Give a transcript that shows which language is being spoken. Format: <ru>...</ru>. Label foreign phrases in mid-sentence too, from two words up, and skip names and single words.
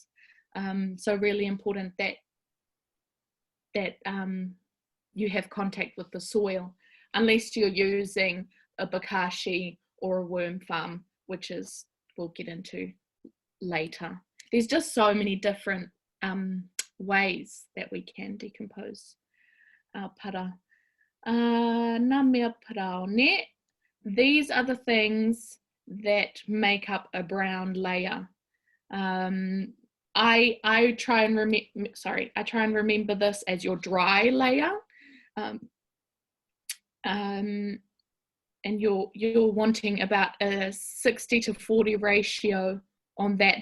<en>So really important that you have contact with the soil, unless you're using a bokashi or a worm farm, which is we'll get into later. There's just so many different ways that we can decompose our para.</en> <mi>Nā mea paraone.</mi> <en>These are the things that make up a brown layer. I try and remember this as your dry layer, and you're wanting about a 60-40 ratio on that.</en>